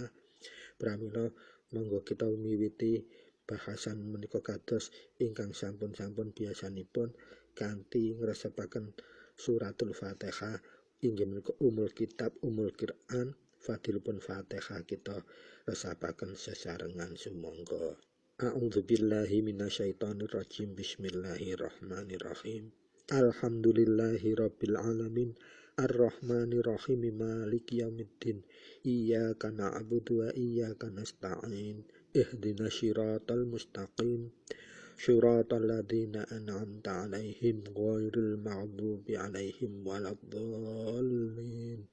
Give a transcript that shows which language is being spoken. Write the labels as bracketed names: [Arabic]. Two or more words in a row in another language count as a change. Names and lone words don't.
[Javanese] Pramila monggo kita miwiti bahasan menika kados ingkang sampun-sampun biasanipun kanthi ngresepaken suratul Fatihah inggih menika umul kitab, umul Quran, fadilipun Fatihah kita resapaken sesarengan sumangga. [Arabic] أعوذ بالله من الشيطان الرجيم. بسم الله الرحمن الرحيم. الحمد لله رب العالمين. الرحمن الرحيم. مالك يوم الدين. إياك نعبد وإياك نستعين. اهدنا الصراط المستقيم. صراط الذين أنعمت عليهم غير المغضوب عليهم ولا الضالين.